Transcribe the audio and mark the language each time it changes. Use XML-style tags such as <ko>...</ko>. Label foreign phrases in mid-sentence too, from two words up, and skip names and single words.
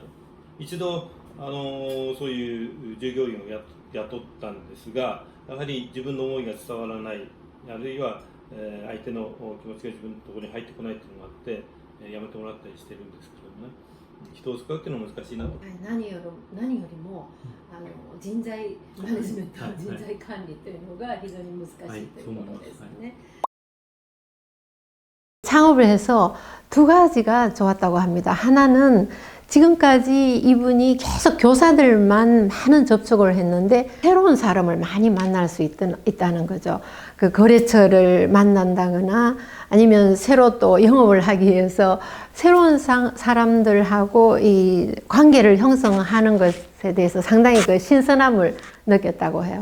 <ja>一度そういう従業員を雇ったんですが、やはり自分の思いが伝わらない、あるいは相手の気持ちが自分のところに入ってこないというのがあって、やめてもらったりしてるんですけどもね、人を使うっていうのは難しいなと。何よりも人材マネジメント、人材管理というのが非常に難しいということですね。</ja> <ko>창업을 해서 두 가지가 좋았다고 합니다. 하나는 지금까지 이분이 계속 교사들만 많은 접촉을 했는데 새로운 사람을 많이 만날 수 있다는 거죠. 그 거래처를 만난다거나 아니면 새로 또 영업을 하기 위해서 새로운 사람들하고 이 관계를 형성하는 것에 대해서 상당히 그 신선함을 느꼈다고 해요.</ko>